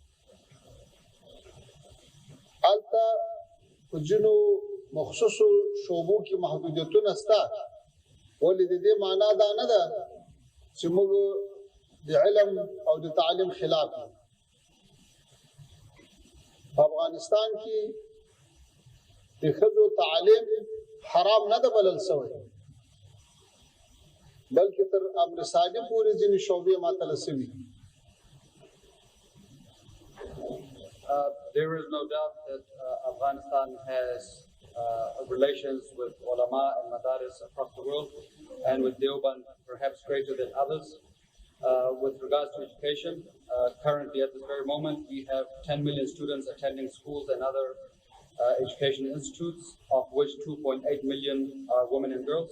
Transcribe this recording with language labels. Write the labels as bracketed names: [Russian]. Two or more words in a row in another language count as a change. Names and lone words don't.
[Pashto] البته په جنو مخصوصو شعبو کې محدودیتونه شته، ولې د دې معنا دا نه ده چې موږ د علم او د تعلیم خلاف یو. په افغانستان کې د ښځو تعلیم حرام نه ده بلل شوی، بلکې تر امر ساجي پورې ځینې شعبې معطله شوي. [English] There is no doubt that Afghanistan has relations with ulama and madaris across the world, and with Deoband perhaps greater than others. With regards to education, currently at this very moment we have 10 million students attending schools and other education institutes, of which 2.8 million are women and girls.